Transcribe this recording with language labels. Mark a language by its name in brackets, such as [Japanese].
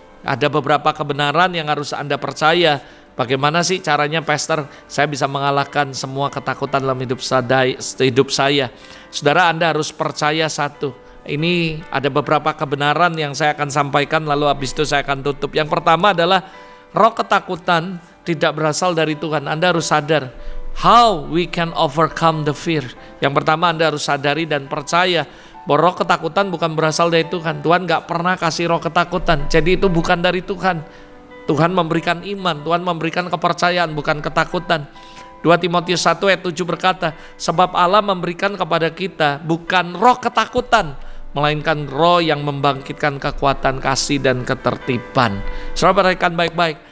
[Indonesian] Ada beberapa kebenaran yang harus Anda percaya. Bagaimana sih caranya, Pastor, saya bisa mengalahkan semua ketakutan dalam hidup saya? Saudara, Anda harus percaya satu. Ini ada beberapa kebenaran yang saya akan sampaikan, lalu habis itu saya akan tutup. Yang pertama adalah roh ketakutan tidak berasal dari Tuhan. Anda harus sadar. [English] How we can overcome the fear. [Indonesian] Yang pertama, Anda harus sadari dan percaya bahwa roh ketakutan bukan berasal dari Tuhan. Tuhan gak pernah kasih roh ketakutan. Jadi itu bukan dari Tuhan. Tuhan memberikan iman, Tuhan memberikan kepercayaan, bukan ketakutan. 2 Timotius 1 ayat 7 berkata, sebab Allah memberikan kepada kita bukan roh ketakutan, melainkan roh yang membangkitkan kekuatan, kasih, dan ketertiban. Saudara, perhatikan baik-baik.